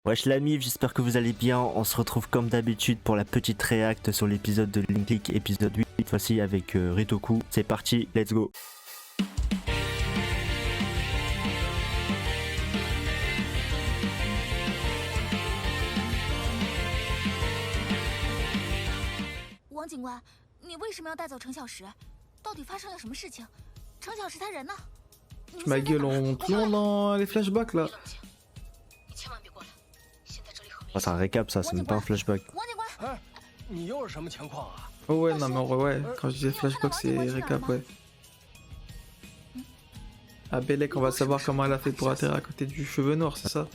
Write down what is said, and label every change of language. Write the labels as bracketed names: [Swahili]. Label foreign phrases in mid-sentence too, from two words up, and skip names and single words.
[French] Wesh la mif, j'espère que vous allez bien. On se retrouve comme d'habitude pour la petite réacte sur l'épisode de Link League, épisode 8, cette fois-ci avec Ritoku. C'est parti, [English] let's go. [Chinese] 王警官，你为什么要带走程小石？到底发生了什么事情？程小石他人呢？ [French] Ma gueule, on plombe dans les flashbacks là. Oh, c'est un récap ça, c'est même pas un flashback. Oh ouais, non mais en vrai, ouais, quand je disais flashback, c'est récap, ouais. Ah, Bellec, on va savoir comment elle a fait pour atterrir à côté du cheveu noir, c'est ça?